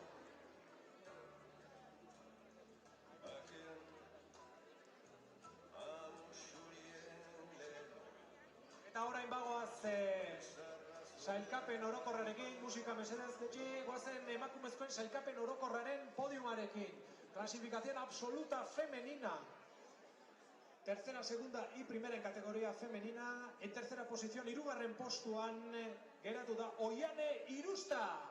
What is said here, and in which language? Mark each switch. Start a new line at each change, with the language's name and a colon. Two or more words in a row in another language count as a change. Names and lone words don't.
Basque: Eta orain bagoaz sailkapen orokorrarekin, musika mesedez detxi, goazen emakumezkoen sailkapen orokorraren podiumarekin.
Spanish: Clasificación absoluta femenina. Tercera, segunda y primera en categoría femenina. En tercera posición, 3.
Basque: postuan geratu da Oiane Irusta.